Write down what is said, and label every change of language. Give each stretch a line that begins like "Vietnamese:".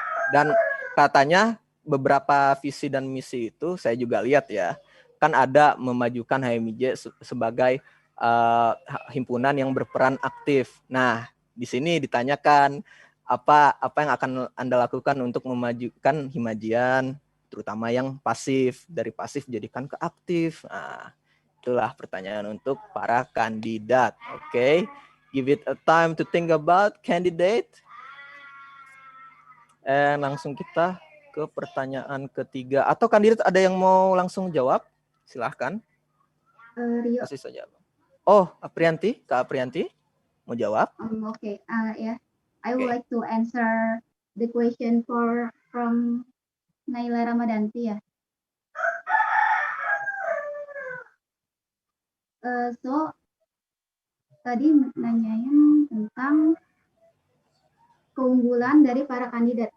Indonesian: Dan katanya beberapa visi dan misi itu saya juga lihat ya, kan ada memajukan HMIJ sebagai himpunan yang berperan aktif. Nah, di sini ditanyakan apa yang akan Anda lakukan untuk memajukan Himajian, terutama yang pasif, dari pasif jadikan ke aktif. Nah, itulah pertanyaan untuk para kandidat.
English: Oke, give it a time to think about candidate.
Indonesian: Langsung kita ke pertanyaan ketiga. Atau kandidat ada yang mau langsung jawab? Silahkan. Rio. Kasih saja. Oh, Aprianti, Kak Aprianti mau jawab?
English: Okay. I would like to answer the question from Naila Ramadanti ya.
Indonesian: So tadi nanyain tentang keunggulan dari para kandidat.